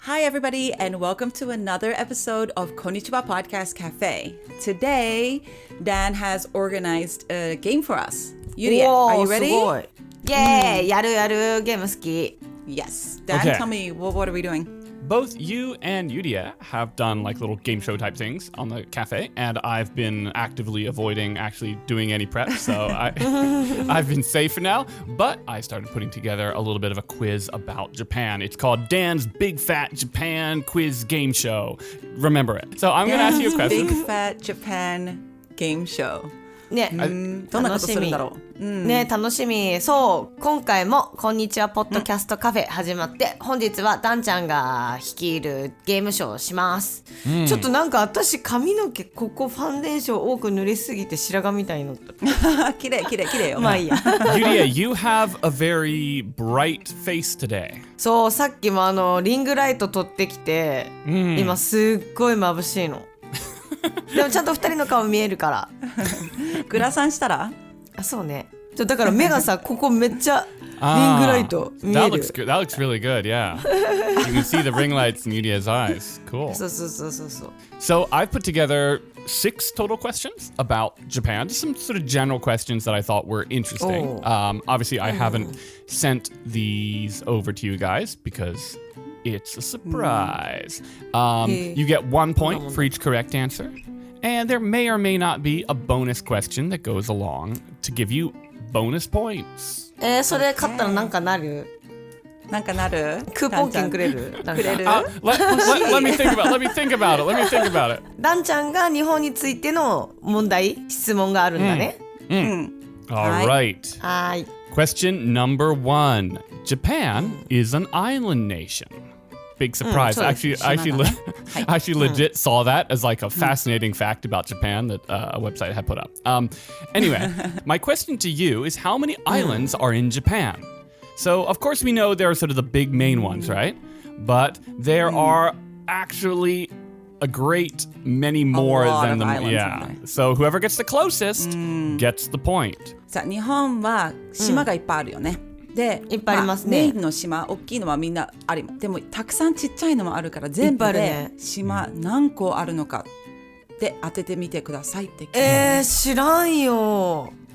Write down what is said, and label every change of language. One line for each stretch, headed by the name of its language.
English: everybody, and welcome to another episode of Konnichiwa Podcast Cafe. Today, Dan has organized a game for us. Yuria, are you ready?
Japanese: すごい。イェーイ、やるゲーム好き。
English: Yes. Dan, Okay. tell me, what are we doing? Both you and Yuria have done like little game show type things on the cafe, and I've been actively avoiding actually doing any prep, so I've been safe for now. But I started putting together a little bit of a quiz about Japan. It's called Dan's Big Fat Japan Quiz Game Show. Remember it. So I'm going to ask you a question. Big Fat Japan Game Show.
Japanese: ね、どんなことするんだろう。ね、楽しみ。そう、今回もこんにちはポッドキャストカフェ始まって、本日はダンちゃんが率いるゲームショーをします。ちょっとなんか私髪の毛ここファンデーション多く塗りすぎて白髪みたいになった。綺麗よ。まあいいや。
English: Yuria, you have a very bright face today.
Japanese: そう、さっきもリングライト取ってきて、今すっごい眩しいの。でもちゃんと2人の顔見えるからグラサンしたらあ、そうね。だから目がさここめっちゃリングライト見える。
English: That looks good. That looks really good, yeah. You can see the ring lights in Yuria's eyes. Cool. そう。 So I've put together 6 total questions about Japan, just some sort of general questions that I thought were interesting. Obviously, I haven't sent these over to you guys because it's a surprise. You get 1 point for each correct answer. And there may or may not be a bonus question that goes along to give you bonus points.
Japanese: それ買ったらなんかなる？なんかなる？クーポン券くれる？くれる？
English: Let me think about it.
Japanese: ダンちゃんが日本についての質問があるんだね。
English: All right.
Japanese: はい。
English: Question number 1. Japan is an island nation. Big surprise. Actually, legit saw that as like a fascinating fact about Japan that a website had put up. Anyway, my question to you is how many islands are in Japan? So, of course, we know there are sort of the big main ones, right? But there are actually a great many more than them. Yeah. So whoever gets the closest gets the point.
Japanese: さあ、日本は島がいっぱいあるよね。で、いっぱいありますね。メインの島、大きいのはみんなある。でもたくさんちっちゃいのもあるから全部で島何個あるのかで当ててみてくださいって聞いて。知らんよ。